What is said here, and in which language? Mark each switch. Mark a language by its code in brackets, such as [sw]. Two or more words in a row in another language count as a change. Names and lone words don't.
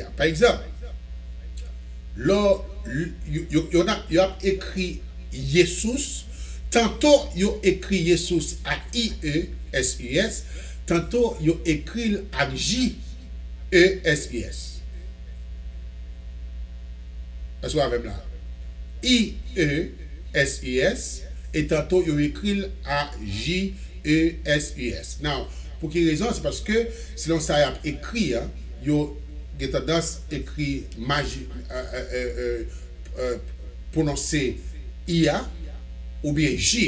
[fr] Par exemple, là, il a écrit Jesus, tantôt il a écrit Jesus à I-E-S-U-S, tantôt, il écrit avec J-E-S-U-S. Est-ce que vous avez là? I-E-S-U-S. Et tantôt, il écrit à J-E-S-U-S. [en] Now, [fr] pour quelle raison? C'est parce que, selon ça, il a écrit, il a tendance à écrire prononcer I-A ou bien J.